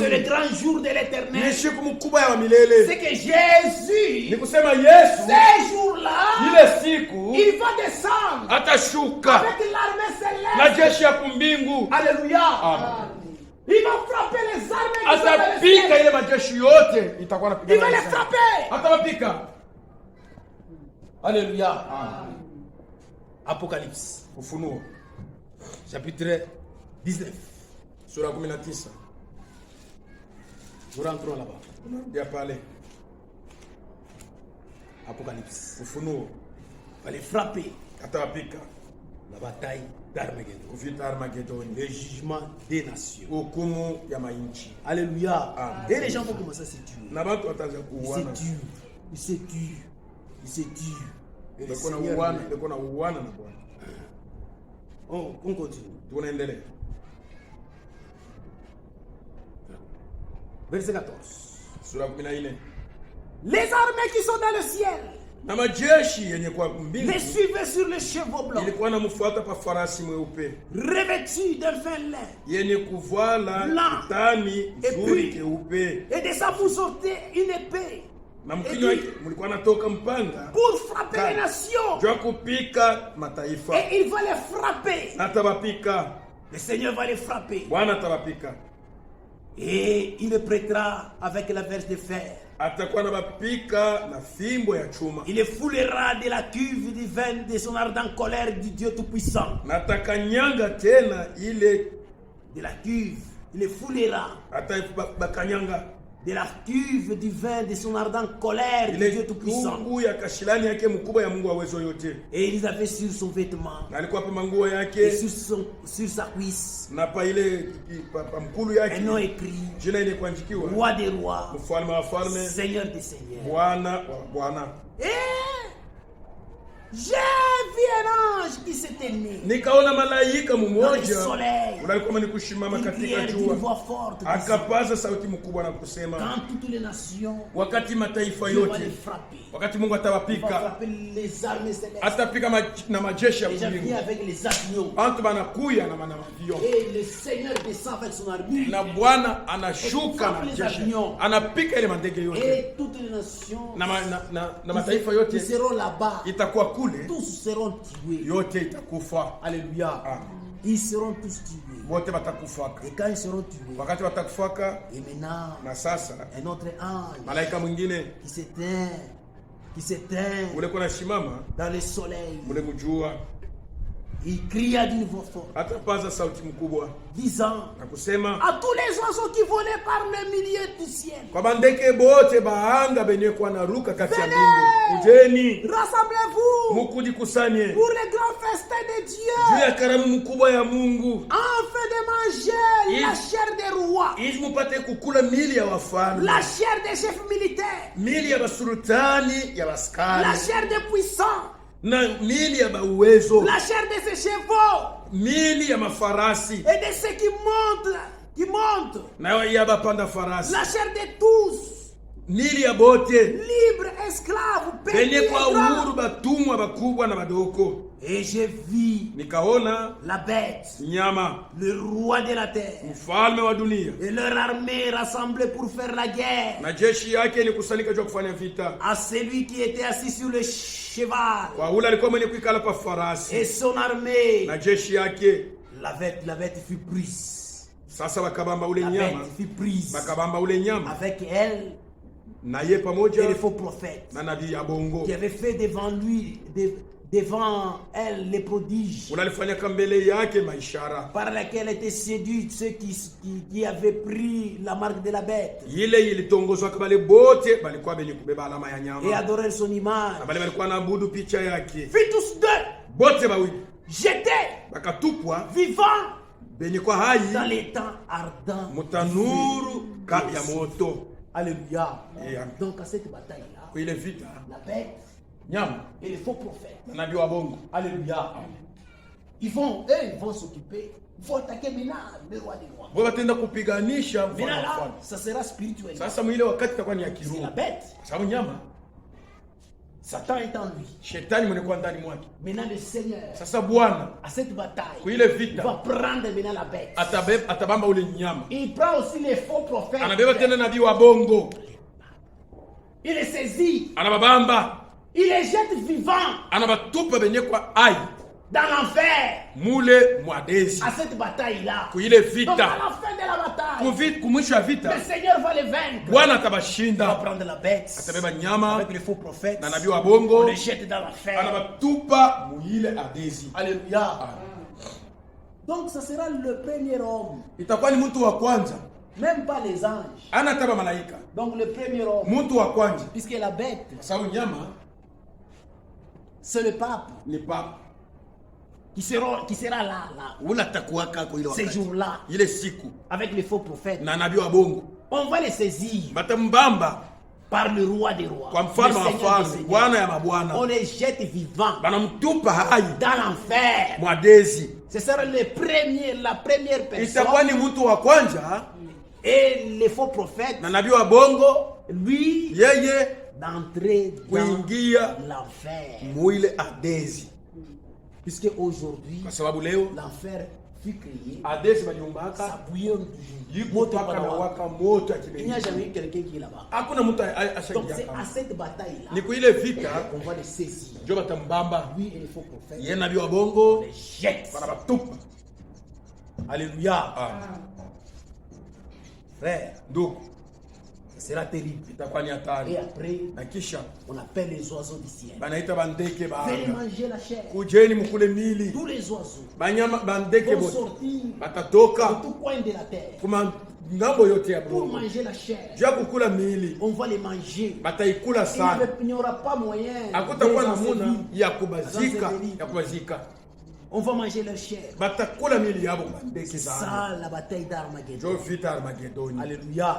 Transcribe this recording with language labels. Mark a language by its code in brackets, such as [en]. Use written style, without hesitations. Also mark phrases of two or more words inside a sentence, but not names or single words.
[fr] C'est le grand jour de [sw] Ni [fr] l'Éternel. [sw] siku mkubwa ya milele. [fr] C'est que Jésus, [sw] Ni kusema Yesu [fr] ces jours-là, [sw] ile siku [fr] il va descendre [sw] atashuka [fr] avec l'armée [sw] na [fr] céleste. [sw] jeshi ya kumbingu. [fr] Alléluia. Amen. Il va frapper les armées qui sont dans le [sw] Atapika [fr] ciel. [sw] ile majeshi yote itakuwa [fr] Il [sw] napigana [fr] va [sw] na [fr] les [sw] Israeli. [fr] frapper. [sw] Atawapika. [fr] Alléluia. Apocalypse, [sw] Ufunuo [fr] chapitre 19. [sw] sura 19. [fr] Nous rentrons là-bas. [sw] Ya pale [fr] Apocalypse. [sw] Ufunuo [fr] Il va les frapper. [sw] atawapika. [fr] La bataille d'Armageddon. [sw] Vita Armagedoni. [fr] Le jugement des nations. [sw] Hukumu ya mainchi. [fr] Alléluia. Amen. Et les gens vont commencer à se tuer. [sw] Na watu wataanza [fr] Ils se [sw] kuuana. [fr] tuent. Ils se tuent. Ils se tuent. Et le [sw] Ndiko na [fr] Seigneur [sw] uana, [fr] vient. [sw] ndiko na uana na Bwana. [fr] On continue. [sw] Tunaendelea. [fr] Verset 14. [sw] Sura 14. [fr] Les armées qui sont dans le ciel [sw] Na majeshi yenye kwa mbingu [fr] les suivaient sur les chevaux blancs, [sw] ilikuwa namfuata pa farasi mweupe [fr] revêtus d'un fin lin, [sw] yenye kuvala [fr] Blanc. [sw] kitani [fr] Et [sw] nzuri [fr] puis- [sw] keupe, [fr] et de sa bouche sortait une épée [sw] na [fr] Et [sw] mkinywa [fr] puis- [sw] wake mlikuwa natoka mpanga [fr] pour frapper Car- les nations. [sw] jua kupika mataifa. [fr] Et il va les frapper. [sw] Atawapika, [fr] Le Seigneur va les frapper. [sw] Bwana atawapika. [fr] Et il les prêtera avec la verge de fer. [sw] Atakuwa anabapika na fimbo ya chuma, [fr] Il les foulera de la cuve du vin de son ardente colère du Dieu Tout-Puissant. [sw] na atakanyanga tena ile, [fr] De la cuve, il les foulera [sw] atabakanyanga [fr] de la cuve du vin de son ardente colère du Dieu [sw] ile [fr] Tout-Puissant. [sw] tungu ya kashilani yake mkubwa ya Mungu wa uwezo yote, [fr] Et ils avaient sur son vêtement [sw] na alikuwa pa manguo [fr] et [sw] yake [fr] sur sa cuisse [sw] na pa ile pa mkulu [fr] un [sw] yake [fr] nom écrit: [sw] jina ile kuandikiwa [fr] Roi des rois, [sw] mfalme wa falme, [fr] Seigneur des seigneurs. [sw] Bwana wa bwana. [fr] Et j'ai vu un ange qui s'était né [sw] nikaona malaika [fr] dans le [sw] mmoja [fr] soleil. [sw] unalikuwa ni kushimama [fr] Il [sw] katika [fr] criait d'une [sw] jua, [fr] voix forte. [sw] akapaza sauti mkubwa na kusema, [fr] Quand toutes les nations, [sw] wakati mataifa [fr] Dieu va [sw] yote, [fr] les frapper. [sw] wakati Mungu [fr] Il va [sw] atawapika, [fr] frapper les armées célestes. [sw] atapika na majeshi ya [fr] Les gens viennent [sw] mbingu, [fr] avec les avions. [sw] bantu banakuya na mavio, [fr] Et le Seigneur descend avec son armure. [sw] na Bwana anashuka na jeshi, anapika ile mandege yote [fr] Et toutes les nations [sw] na mataifa yote [fr] qui seront là-bas, [sw] itakuwa kule, [fr] tous seront tués. [sw] yote itakufa. [fr] Alléluia. Amen. Ils seront tous tués. [sw] Wote watakufaka. [fr] Et quand ils seront tués, [sw] Wakati watakufaka, [fr] et maintenant, [sw] na sasa [fr] un autre ange [sw] malaika mwingine [fr] qui s'éteint [sw] ule kuna shimama [fr] dans le soleil, [sw] ule mjua, [fr] il cria d'une voix forte, [sw] atapaza sauti mkubwa [fr] disant [sw] na kusema [fr] à tous les oiseaux qui volaient par le milieu du ciel, [sw] kwa bandeke bote bahanga benye kwa naruka kati ya mbingu, ujeni [fr] rassemblez-vous [sw] mukujikusanye [fr] pour le grand festin de [sw] juu [fr] Dieu, [sw] ya karamu mkubwa ya Mungu, [fr] afin de manger la chair des rois, [sw] ili mupate kukula mili ya wafalme, [fr] la chair des chefs militaires, [sw] mili ya basultani ya [fr] la [sw] baskari, [fr] chair des puissants, [sw] na mili ya bauwezo, [fr] la chair de ces chevaux [sw] mili ya mafarasi [fr] et de ceux qui montent, [sw] na ya bapanda farasi, [fr] la chair de tous, [sw] mili ya bote [fr] libres, esclaves, petits [sw] benye [fr] et [sw] kwa [fr] grands. [sw] uhuru, batumwa bakubwa na badoko. [fr] Et je vis [sw] Nikaona [fr] la bête, [sw] nyama, [fr] le roi de la terre, [sw] mfalme wa dunia [fr] et leur armée rassemblée pour faire la guerre [sw] na jeshi yake ni kusanyika juu ya kufanya vita [fr] à celui qui était assis sur le cheval [sw] kwa ule alikuwa mwenye kuikala pa farasi [fr] et son armée. [sw] na jeshi yake. [fr] La bête fut prise. [sw] Sasa bakabamba ule [fr] La [sw] nyama, [fr] bête fut prise [sw] bakabamba ule nyama [fr] avec elle [sw] na ye [fr] et [sw] pamoja [fr] les faux prophètes [sw] na nabii ya bongo, [fr] qui avaient fait devant elle les prodiges [sw] unalifanya mbele yake maishara [fr] par laquelle étaient séduits ceux qui avaient pris la marque de la bête [sw] ile ilitongozwa kabale bote balikuwa benye kubeba alama ya [fr] et [sw] nyama [fr] adorèrent son image. [sw] na bale balikuwa naabudu picha yake. [fr] Fut tous deux [sw] Bote bawili [fr] jetés [sw] bakatupwa [fr] vivants [sw] benye kwa hai [fr] dans les temps ardents. [sw] mutanuru ya moto. [fr] Alléluia. Yeah. Donc à cette bataille-là, [sw] Kwa ile vita [fr] la bête [sw] nyama [fr] et les faux prophètes, [sw] na nabii wa bongo, [fr] alléluia, ils vont s'occuper, ils vont attaquer maintenant le roi des rois. [sw] wao watenda kupiganisha [fr] Maintenant [sw] mfalme wa [fr] là, [sw] wafalme. [fr] ça sera spirituel. [sw] Sasa mwile wakati itakuwa ni ya [fr] C'est [sw] kiroho, [fr] la bête. [sw] kwa sababu nyama [fr] Satan est en lui. [sw] shetani mwenye kwa ndani mwake. [fr] Maintenant le Seigneur, [sw] Sasa Bwana [fr] à cette bataille, [sw] kwa ile [fr] il va [sw] vita [fr] prendre maintenant la bête. [sw] atabamba ule nyama, [fr] Il prend aussi les faux prophètes. [sw] anabeba tena nabii wa bongo, [fr] Il les saisit. [sw] anababamba, [fr] Il les jette vivants [sw] anabatupa benye kwa ai [fr] dans l'enfer. [sw] mule mwadezi. [fr] À cette bataille-là. [sw] Kwa ile [fr] Donc à [sw] vita, [fr] la fin de la bataille, [sw] kumwisho ya vita, [fr] le Seigneur va les vaincre. [sw] Bwana [fr] Il va [sw] atabashinda, [fr] prendre la bête [sw] atabeba nyama [fr] avec les faux prophètes. [sw] na nabii wa [fr] On [sw] bongo, [fr] les jette dans l'enfer. [sw] anabatupa muile adezi. [fr] Alléluia. Donc ça sera le premier homme. [sw] Itakuwa ni mtu wa kwanza, [fr] Même pas les anges. [sw] ana taba malaika, [fr] Donc le premier homme. [sw] mtu wa kwanza, [fr] Puisque la bête, [sw] kwa sababu nyama [fr] c'est le pape [sw] ni papa. [fr] qui sera là, [sw] Ula takuwaka kwa ile [fr] ces [sw] wakati, [fr] jours-là, [sw] ile siku [fr] avec les faux prophètes. [sw] na nabii wa bongo [fr] On va les saisir [sw] batambamba [fr] par le roi des rois. [sw] kwa mfalme [fr] le [sw] wa [fr] Seigneur des [sw] falme, [fr] seigneurs. [sw] Bwana ya mabwana, [fr] On les jette vivants [sw] banamtupa hai [fr] dans l'enfer. [sw] mwadezi. [fr] Ce sera la première personne. [sw] Itakuwa ni mtu wa kwanza [fr] Et les faux prophètes, [sw] na nabii wa bongo, [fr] lui, [sw] yeye [fr] d'entrer dans [sw] kuingia [fr] l'enfer. [sw] muile adezi, [fr] Puisque aujourd'hui, [sw] kwa sababu leo [fr] l'enfer fut créé, [sw] adezi [fr] ça [sw] baliumbaka [fr] bouillonne [sw] yiko [fr] moto [sw] paka na [fr] pendant- [sw] waka moto ya [fr] Il n'y [sw] kibengi. [fr] a jamais eu quelqu'un qui est là-bas. [sw] Hakuna mtu [fr] Donc [sw] ashaingia [fr] c'est à [sw] kama [fr] cette bataille-là [sw] ni kwa ile vita [fr] qu'on va les saisir. [sw] ndio batambamba [fr] Lui et les faux prophètes, [sw] yeye nabii wa [fr] on [sw] bongo, [fr] les jette. [sw] banabatupa. [fr] Alléluia. Ah, Frère, [sw] ndugu, [fr] ce sera terrible. [sw] itakuwa ni [fr] Et [sw] hatari. [fr] après, [sw] Na kisha [fr] on appelle les oiseaux du ciel. [sw] banaita bandeke [fr] Venez [sw] baanga, [fr] manger la chair. [sw] kujeni mukule mili. [fr] Tous les oiseaux [sw] Banyama bandeke [fr] vont [sw] bote [fr] sortir [sw] batatoka [fr] de tout coin de la terre [sw] kuma ngambo yote ya [fr] pour [sw] bongo [fr] manger la chair. [sw] juu ya kukula miili, [fr] On va les manger. [sw] bataikula sana. [fr] Il n'y aura pas moyen [sw] Hakutakuwa [fr] de les [sw] namuna [fr] ensevelir. [sw] ya kubazika. [fr] On va manger leur chair. [sw] Batakula miili yabo bandeke [fr] C'est [sw] sana. [fr] ça la bataille d'Armageddon. [sw] Ndio vita Armagedoni.